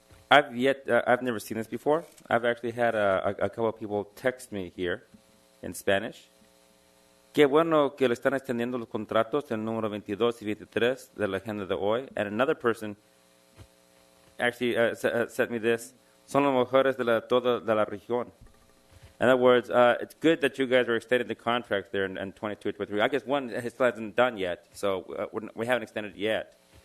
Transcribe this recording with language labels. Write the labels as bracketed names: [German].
[English] I've never seen this before. I've actually had a couple of people text me here in Spanish. [Spanish] Qué bueno que le están extendiendo los contratos, el número 22 y 23 de la agenda de hoy. [English] And another person actually sent me this. [Spanish] Son los mejores de toda la región. [English] In other words, it's good that you guys are extending the contracts there in 22 and 23. I guess one still hasn't done yet, so we haven't extended it yet.